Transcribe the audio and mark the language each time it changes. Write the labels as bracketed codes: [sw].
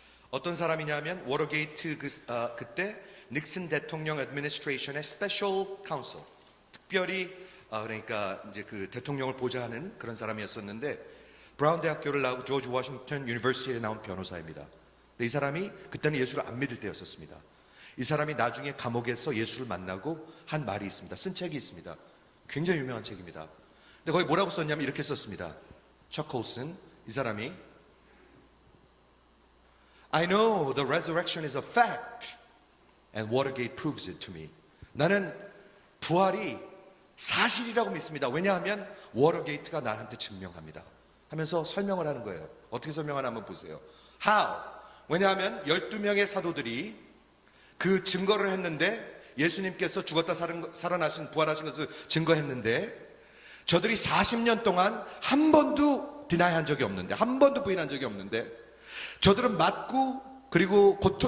[ko] 어떤 사람이냐면 워터게이트 그때 닉슨 대통령 애드미니스트레이션의 스페셜 카운슬 특별히 그러니까 이제 그 대통령을 보좌하는 그런 사람이었었는데 브라운 대학교를 나오고 조지 워싱턴 유니버시티에 나온 변호사입니다. 근데 이 사람이 그때는 예수를 안 믿을 때였었습니다. 이 사람이 나중에 감옥에서 예수를 만나고 한 말이 있습니다. 쓴 책이 있습니다. 굉장히 유명한 책입니다. 근데 거기 뭐라고 썼냐면 이렇게 썼습니다. 척 콜슨, 이 사람이 [en] I know the resurrection is a fact and Watergate proves it to me. [ko] 나는 부활이 사실이라고 믿습니다. 왜냐하면 워터게이트가 나한테 증명합니다. 하면서 설명을 하는 거예요. 어떻게 설명하나 한번 보세요. [en] How? [ko] 왜냐하면 12명의 사도들이 그 증거를 했는데 예수님께서 죽었다 살아나신 부활하신 것을 증거했는데 저들이 40년 동안 한 번도 디나이한 적이 없는데 한 번도 부인한 적이 없는데 저들은 맞고 그리고